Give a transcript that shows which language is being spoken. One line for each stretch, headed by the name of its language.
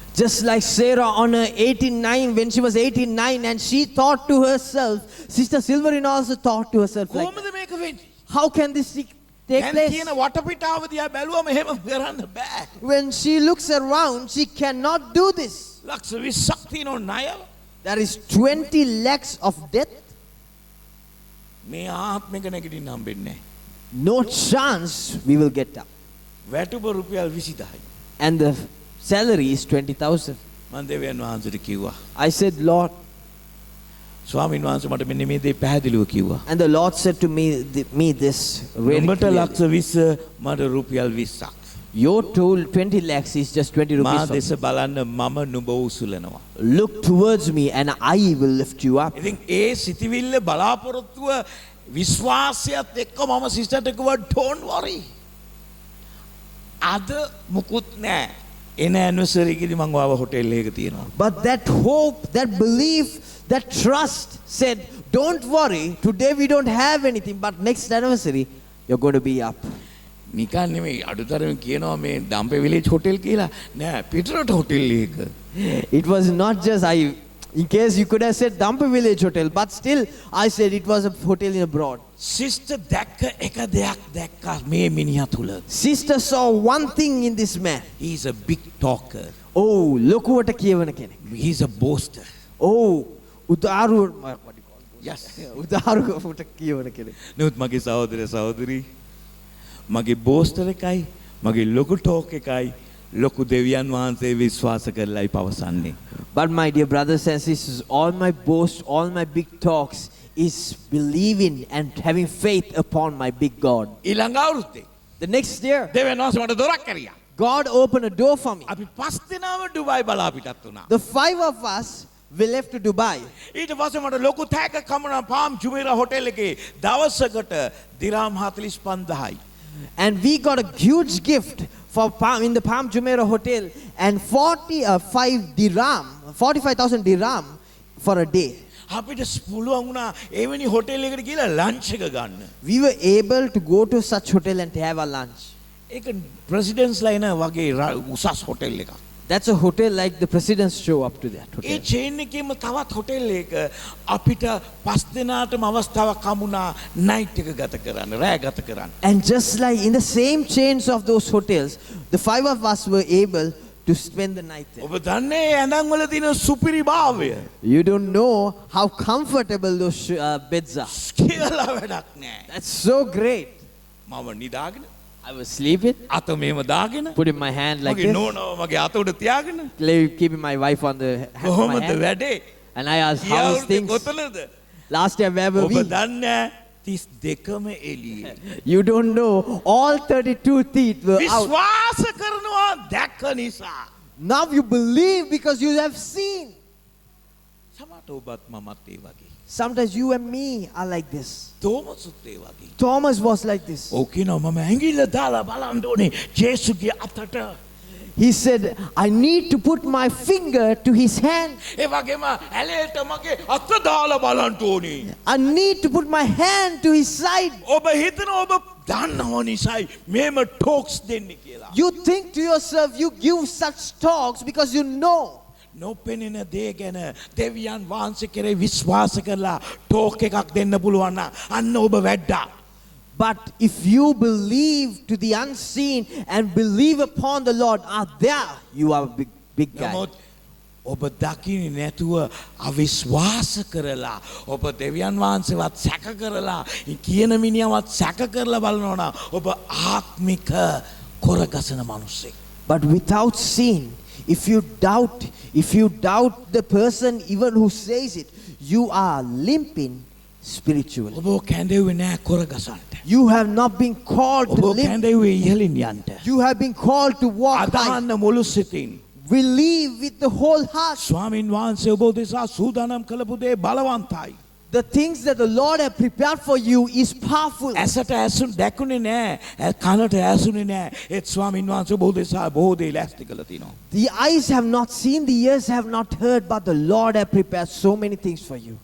English: Just like Sarah on her 89, when she was 89, and she thought to herself, Sister Silverina also thought to herself, like,
Sinhala: කොහොමද මේක වෙන්නේ?
English: how can this take
Sinhala: දැන්
English: place?
Sinhala: තියෙන වටපිටාව දිහා බැලුවම එහෙම කරන්න බෑ.
English: When she looks around, she cannot do this.
Sinhala: ලක්ෂ 20ක් තියෙන ණය
English: There is 20 lakhs of debt.
Sinhala: මේ ආත්මික නැගිටින්න හම්බෙන්නේ නැහැ.
English: No chance we will get up.
Sinhala: වැටුප රුපියල් 20000යි.
English: And the salary is 20,000.
Sinhala: මම දෙවියන් වහන්සේට කිව්වා.
English: I said, Lord,
Sinhala: ස්වාමීන් වහන්සේ මට මෙන්න මේ දේ පැහැදිලිව කිව්වා.
English: and the Lord said to me this really
Sinhala: නුඹට
English: clearly.
Sinhala: ලක්ෂ 20 මට රුපියල් 20ක්.
English: Your total 20 lakhs is just 20
Sinhala: මා
English: rupees.
Sinhala: දෙස බලන්න මම නුඹ උසුලනවා.
English: Look towards me and I will lift you up.
Sinhala: ඉතින් ඒ සිටිවිල්ල බලාපොරොත්තුව විශ්වාසයත් එක්ක මම සිස්ටර්ට කිව්වා
English: don't worry.
Sinhala: අද මුකුත් නැහැ. එන ඇනිවර්සරි එකේදී මම ආව හොටෙල් එකක තියෙනවා.
English: But that hope, that belief, that trust said, don't worry, today we don't have anything, but next anniversary, you're going to be up.
Sinhala: නිකන් නෙමෙයි අඩුතරම කියනවා මේ දම්පේ විලේජ් හොටෙල් කියලා. නෑ පිටරට හොටෙල් එක.
English: It was not just in case you could have said Dampa Village Hotel, but still I said it was a hotel in abroad.
Sinhala: Sister දැක්ක එක දෙයක් දැක්කා මේ මිනිහා තුල.
English: Sister saw one thing in this man. He is a big talker.
Sinhala: Oh, ලොකුවට කියවන කෙනෙක්.
English: He is a boaster. Oh,
Sinhala: උදාරු
English: what do you call it? Yes.
Sinhala: උදාරුවට කියවන කෙනෙක්. නමුත් මගේ සහෝදර සහෝදරි මගේ බෝස්ටර් එකයි මගේ ලොකු ටෝක් එකයි ලොකු දෙවියන් වහන්සේ විශ්වාස කරලායි පවසන්නේ.
English: But my dear brothers and sisters, all my boast, all my big talks is believing and having faith upon my big God.
Sinhala: ඊළඟ අවුරුද්දේ
English: The next year,
Sinhala: දෙවියන් වහන්සේ මට දොරක් කරියා.
English: God opened a door for me.
Sinhala: අපි පස් දෙනාම Dubai බලා පිටත් වුණා.
English: The 5 of us, we left to Dubai.
Sinhala: ඊට පස්සේ මට ලොකු තෑග්ගක් හම්බුණා පාම් ජුමේරා හොටෙල් එකේ දවසකට දිරාම් 45000යි.
English: And we got a huge gift in the Palm Jumeirah Hotel and 45,000 dirham for a day.
Sinhala: අපිට පුළුවන් වුණා එවැනි හොටෙල් එකකට ගිහලා ලන්ච් එක ගන්න.
English: We were able to go to such hotel and to have a lunch.
Sinhala: ඒක ප්‍රෙසිඩන්ට්ස් ලයින වගේ උසස් හොටෙල් එකක්.
English: That's a hotel like the presidents show up to that
Sinhala: A
English: hotel.
Sinhala: Chain එකේම තවත් හොටෙල් එක අපිට පස් දෙනාටම අවස්ථාවක් හම්බුණා නයිට් එක ගත කරන්න, රෑ ගත කරන්න.
English: And just like in the same chains of those hotels, the 5 of us were able to spend the night there.
Sinhala: ඔබ දන්නේ ඇඳන් වල තියෙන සුපිරිභාවය.
English: You don't know how comfortable those beds are.
Sinhala: කියලා වැඩක් නෑ.
English: That's so great.
Sinhala: මම නිදාගෙන
English: I was sleeping,
Sinhala: අත මෙහෙම දාගෙන
English: putting my hand like
Sinhala: මගේ
English: this,
Sinhala: නෝනාව මගේ අත උඩ තියාගෙන
English: keeping my wife on my
Sinhala: කොහොමද
English: hand.
Sinhala: වැඩේ?
English: And I asked, how is
Sinhala: ඊයවුරුද්දේ
English: things?
Sinhala: කොතනද?
English: Last year, where were
Sinhala: ඔබ
English: we?
Sinhala: දන්නේ 32ම එළියේ.
English: You don't know, all 32 teeth were out.
Sinhala: විශ්වාස කරනවා දැක්ක නිසා.
English: Now you believe because you have seen.
Sinhala: සමහරට ඔබත් මමත් ඒ වගේ.
English: Sometimes you and me are like this.
Sinhala: තෝමසුත් ඒ වගේ.
English: Thomas was like this.
Sinhala: ඔව් කියනවා මම ඇඟිල්ල දාලා බලන්න ඕනේ ජේසුගේ අතට.
English: He said, I need to put my finger to his hand.
Sinhala: ඒ වගේම ඇලේට මගේ අත දාලා බලන්න ඕනේ.
English: I need to put my hand to his side.
Sinhala: ඔබ හිතන ඔබ දන්නව නිසායි මේම ටොක්ස් දෙන්නේ කියලා.
English: You think to yourself, you give such talks because you know.
Sinhala: නොපෙනෙන දේ ගැන දෙවියන් වහන්සේ කෙරේ විශ්වාස කරලා ටෝක් එකක් දෙන්න පුළුවන් නම් අන්න ඔබ වැඩ්ඩා.
English: But if you believe to the unseen and believe upon the Lord, there you are a big guy.
Sinhala: නමුත් ඔබ දකින්නේ නැතුව අවිශ්වාස කරලා ඔබ දෙවියන් වහන්සේවත් සැක කරලා කියන මිනිහවත් සැක කරලා බලනවා නම් ඔබ ආත්මික කොරගසන මිනිසෙක්.
English: But without sin, if you doubt the person even who says it, you are limping spiritually.
Sinhala: ඔබ කැඳෙව්වේ නැහැ කොරගසන්ට.
English: You have not been called to
Sinhala: ඔබ
English: limp.
Sinhala: කැඳෙව්වේ ඉහළින් යන්න.
English: You have been called to walk high.
Sinhala: අදහන්න මුළු සිතින්.
English: Believe with the whole heart.
Sinhala: ස්වාමින් වහන්සේ ඔබ දෙසා සූදානම් කළපු දේ බලවන්තයි.
English: The things that the Lord has prepared for you is powerful.
Sinhala: ඇසට ඇසුන් දැකුනේ නැහැ. කනට ඇසුනේ නැහැ. ඒත් ස්වාමින් වහන්සේ ඔබ දෙසා බොහෝ දේ ලෑස්ති කළා තිනවා.
English: The eyes have not seen, the ears have not heard, but the Lord has prepared so many things for you.